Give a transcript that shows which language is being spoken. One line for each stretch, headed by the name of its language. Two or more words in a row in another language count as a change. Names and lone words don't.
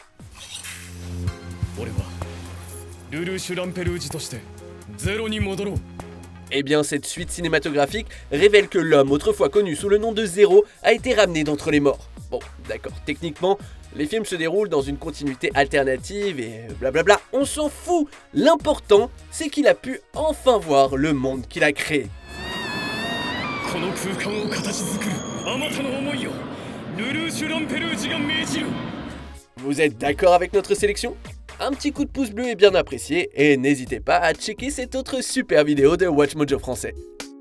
French: Eh bien, cette suite cinématographique révèle que l'homme, autrefois connu sous le nom de Zero, a été ramené d'entre les morts. Bon, d'accord, techniquement, les films se déroulent dans une continuité alternative et blablabla, on s'en fout. L'important, c'est qu'il a pu enfin voir le monde qu'il a créé.
Japanese: この空間を形作るあまたの思いをルルーシュ・ランペルージが命じる。
French: Vous êtes d'accord avec notre sélection? Un petit coup de pouce bleu est bien apprécié et n'hésitez pas à checker cette autre super vidéo de WatchMojo français.